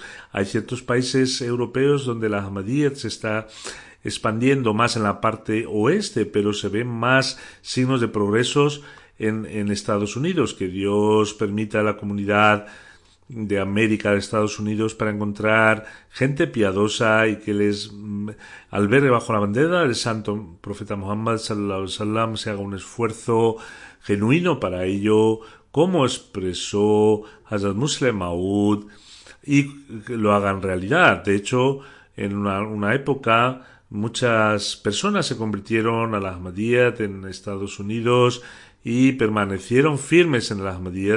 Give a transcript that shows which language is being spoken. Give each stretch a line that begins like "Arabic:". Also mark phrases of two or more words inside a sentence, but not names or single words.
Spanish: Hay ciertos países europeos donde la Ahmadiyyat se está expandiendo más en la parte oeste, pero se ven más signos de progresos en Estados Unidos. Que Dios permita a la comunidad de América, de Estados Unidos, para encontrar gente piadosa y que les albergue bajo la bandera del santo profeta Muhammad
Arabic: صلى الله عليه وسلم,
Spanish: se haga un esfuerzo genuino para ello, como expresó Hazrat Musleh Maud, y lo hagan realidad. De hecho, en una época muchas personas se convirtieron a la Ahmadiyyat en Estados Unidos y permanecieron firmes en la Ahmadiyyat.